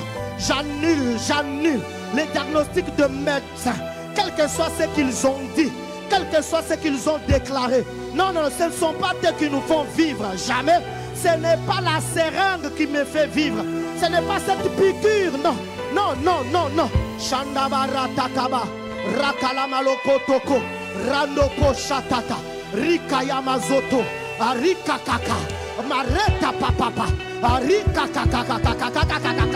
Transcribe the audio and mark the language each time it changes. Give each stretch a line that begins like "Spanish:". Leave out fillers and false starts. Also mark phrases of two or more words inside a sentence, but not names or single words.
French: J'annule les diagnostics de médecins. Quel que soit ce qu'ils ont dit, quel que soit ce qu'ils ont déclaré. Non, non, ce ne sont pas eux qui nous font vivre. Jamais. Ce n'est pas la seringue qui me fait vivre. Ce n'est pas cette piqûre. Non, non, non, non, non. Shandabara takaba. Rakalamalokotoko. Randoko shatata. Rikayamazoto. Arika kaka. Mareta papapa. Arika kaka kaka kaka kaka kaka.